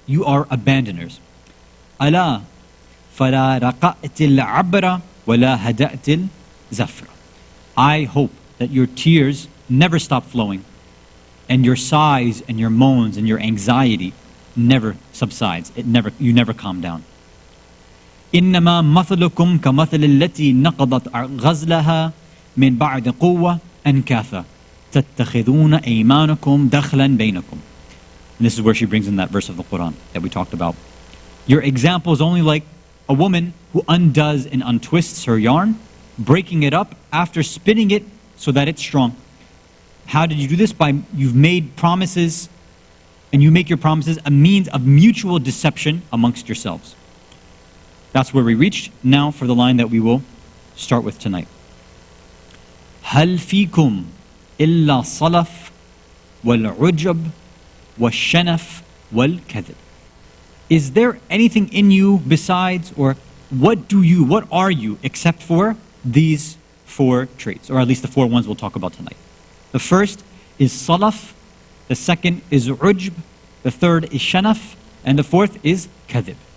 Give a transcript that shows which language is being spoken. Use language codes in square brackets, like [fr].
[en] You are abandoners. [ar] Ala fala raqa'til abra wala hada'til zafra. [en] I hope that your tears never stop flowing, and your sighs and your moans and your anxiety never subsides. You never calm down. [ar] إنما مثلكم كمثل التي نقضت غزلها من بعد قوة أنكاثا تتخذون أيمانكم دخلا بينكم. [en] And this is where she brings in that verse of the Quran that we talked about. Your example is only like a woman who undoes and untwists her yarn, breaking it up after spinning it so that it's strong. How did you do this? By you've made promises, and you make your promises a means of mutual deception amongst yourselves. That's where we reached. Now for the line that we will start with tonight. [ar] هل فيكم إلا صلف والعجب والشنف والكذب. [en] Is there anything in you besides, or what are you except for these four traits, or at least the four ones we'll talk about tonight? The first is salaf, the second is ujb, the third is shanaf, and the fourth is kadhib.